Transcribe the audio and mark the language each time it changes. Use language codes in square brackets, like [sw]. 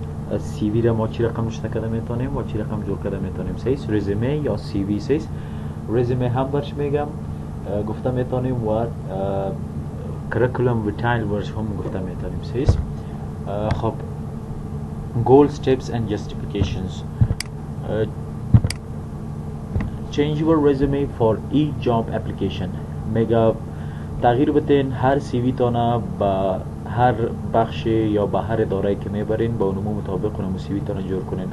[fa] CV را ما چی رقم نشته کده میتونیم و چی رقم جور کده میتونیم سیس resume یا CV سیس resume هم برش میگم گفته میتونیم و curriculum vitae ورش هم گفته میتونیم سیس. [en] خب goals, tips and justifications. Change your resume for each job application. [fa] میگه تغییر بدین هر CV تانا با هر بخش یا با هر اداره که میبرین با اونمو مطابق اونمو CV تانا جور کنین.